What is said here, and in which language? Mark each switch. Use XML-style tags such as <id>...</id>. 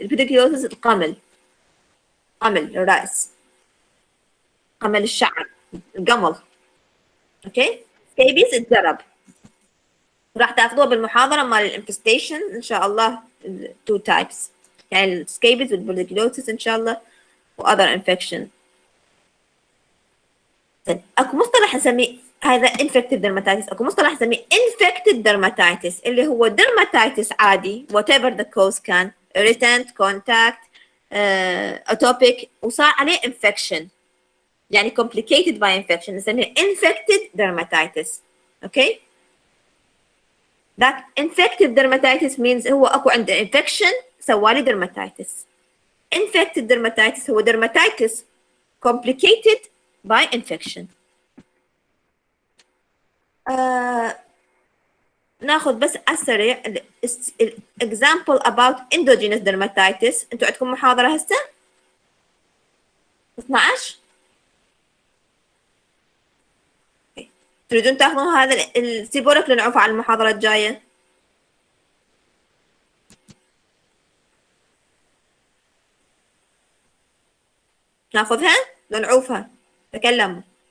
<ar>البيديكيلوسيس القمل، قمل الرأس، قمل الشعر، القمل. اوكي، سكيبيز الجرب. راح تاخذوها بالمحاضرة مال الانفستيشن ان شاء الله،</ar> <en>two types،</en> <ar>يعني السكيبيز والبيديكيلوسيس ان شاء الله،</ar> <en>واذر انفكشن.</en> <ar>اكو مصطلح نسميه هذا</ar> <en>infective dermatitis،</en> <ar>اكو مصطلح نسميه</ar> <en>infected dermatitis</en> <ar>اللي هو dermatitis عادي</ar> <en>whatever the cause</en> <ar>كان، irritant، contact، atopic، وصار عليه infection، يعني</ar> <en>complicated by infection،</en> <ar>نسميه infected dermatitis. اوكي،</ar> <en>that infective dermatitis means</en> <ar>هو اكو عنده infection سوالي dermatitis.</ar> <en>infected dermatitis هو dermatitis complicated by infection.</en> <ar>ناخذ بس على السريع</ar> <en>example about endogenous dermatitis.</en> <ar>انتوا عندكم محاضرة هسه 12؟ تريدون تاخذون هذا السيبورك لنعوفه على المحاضرة الجاية؟ ناخذها لنعوفها؟ تكلموا.</ar>